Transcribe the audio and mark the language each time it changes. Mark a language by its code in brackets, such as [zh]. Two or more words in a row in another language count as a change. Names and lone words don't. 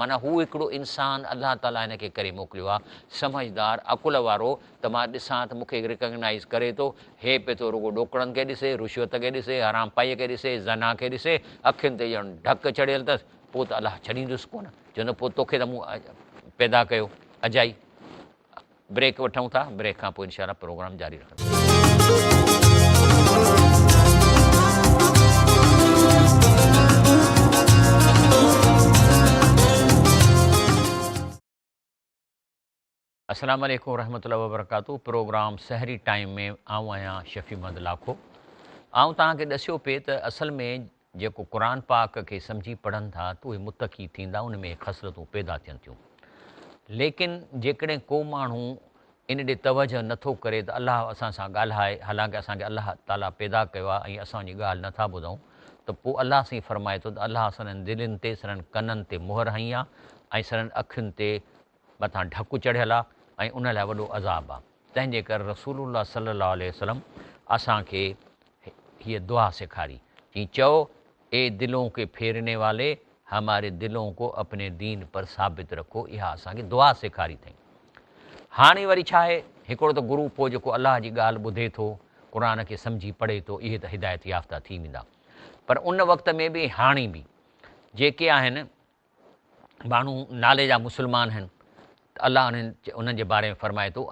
[sd] माना हू हिकिड़ो इंसानु अलाह ताला हिन खे करे मोकिलियो आहे, समझदार अकुल वारो, त मां ॾिसां त मूंखे रिकग्नाइज़ करे थो। हे पियो थो रुॻो ॾोकड़नि खे ॾिसे, रुशवत खे ॾिसे, हराम पाईअ खे ॾिसे, ज़ना खे ॾिसे, अखियुनि ते ॼण ढक चढ़ियल अथसि, पोइ त अलाह छॾींदुसि कोन। चवंदो पोइ तोखे त मूं पैदा कयो। अजाई। ब्रेक वठूं था, ब्रेक खां पोइ इनशाला प्रोग्राम जारी रखंदासीं। [ar] السلام عليكم رحمة الله و بركاته. [sd] प्रोग्राम सहरी टाइम में आऊं आहियां शफ़ी महमद लाखो। आऊं तव्हांखे ॾसियो पिए त असल में जेको क़ुर पाक खे सम्झी पढ़नि था त उहे मुतक़ी थींदा, उन में ख़सलतूं पैदा थियनि थियूं। लेकिन जेकॾहिं को माण्हू इन ॾे तवजह नथो करे त अलाह असां सां ॻाल्हाए, हालांकि असांखे अलाह ताला पैदा कयो आहे ऐं असांजी ॻाल्हि नथा ॿुधूं, त पोइ अलाह साईं फरमाए थो त अलाह संदनि दिलनि ते, संदनि कननि ते मोहर हई आहे, ऐं संदनि अखियुनि ते मथां ढकु चढ़ियल आहे, ऐं उन लाइ वॾो अज़ाब आहे। तंहिंजे करे रसूलुल्लाह सल्लल्लाहु अलैहि वसल्लम असांखे हीअ दुआ सेखारी, चई चओ, [ur] اے دلوں کے پھیرنے والے، ہمارے دلوں کو اپنے دین پر ثابت رکھو. [sd] इहा असांखे दुआ सेखारी अथई। हाणे वरी छा आहे, हिकिड़ो त गुरू पोइ जेको अलाह जी ॻाल्हि ॿुधे थो, क़ुर खे सम्झी पढ़े थो, इहे त हिदायत याफ़्ता थी वेंदा। पर उन वक़्त में बि हाणे बि जेके आहिनि माण्हू नाले जा मुस्लमान आहिनि, अलाह उन्हनि जे बारे में फरमाए थो।